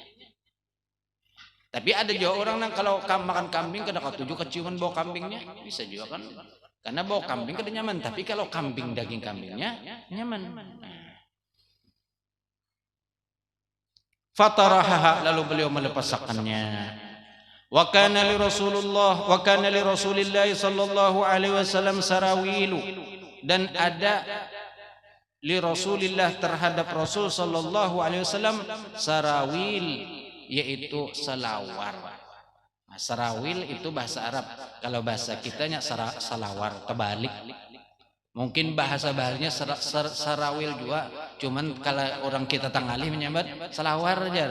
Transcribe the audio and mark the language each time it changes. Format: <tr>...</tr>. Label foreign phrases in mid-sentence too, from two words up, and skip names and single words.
<bjn>Tapi ada juga orang yang kalau makan kambing kada katuju keciuman bau kambingnya, bisa juga kan? Karena bau kambing kada nyaman, tapi kalau kambing daging kambingnya nyaman. Fatarahaha, lalu beliau melepaskannya.</bjn> <ar>وكان لرسول الله صلى الله عليه وسلم سراويل,</ar> <bjn>dan ada</bjn> <ar>لرسول الله</ar> <bjn>terhadap Rasul</bjn> <ar>صلى الله عليه وسلم</ar> <bjn>sarawil, yaitu selawar. Nah, sarawil itu bahasa Arab. Kalau bahasa kitanya salawar, kebalik. Mungkin bahasa baharnya sarawil juga. Cuman kalau orang kita tangali menyambat selawar aja.</bjn>